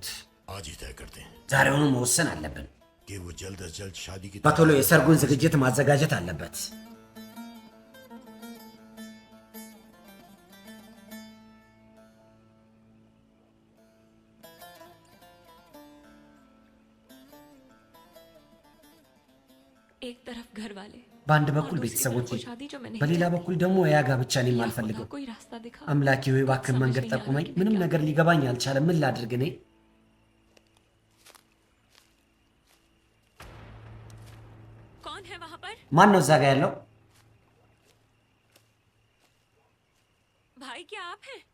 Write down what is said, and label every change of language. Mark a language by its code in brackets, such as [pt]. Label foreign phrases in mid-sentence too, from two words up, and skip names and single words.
[ur] आज ही तय करते हैं [am] ዛሬውኑ መወሰን አለብን። [ur] कि वो जल्द से जल्द शादी की [am] በቶሎ የሰርጉን ዝግጅት ማዘጋጀት አለበት። [ur] एक तरफ घर वाले [am] በአንድ [ur] और [am] በኩል [ur] दूसरी [am] ቤተሰቦች፣ [ur] तरफ वो शादी जो मैं नहीं [am] በሌላ [ur] चाहती। [am] በኩል ደግሞ ያ ጋብቻ እኔ [ur] या खुदा [am] የማልፈልገው። [ur] कोई रास्ता दिखा। [am] አምላኬ ሆይ እባክህን [ur] समझ [am] መንገድ [ur] नहीं आ रहा [am] ጠቁመኝ። [ur] कि मैं [am] ምንም [ur] क्या [am] ነገር ሊገባኝ አልቻለም። ምን ላድርግ እኔ? [ur] कौन है वहां पर? [am] ማን ነው እዛ ጋ ያለው? [ur] भाई क्या आप हैं?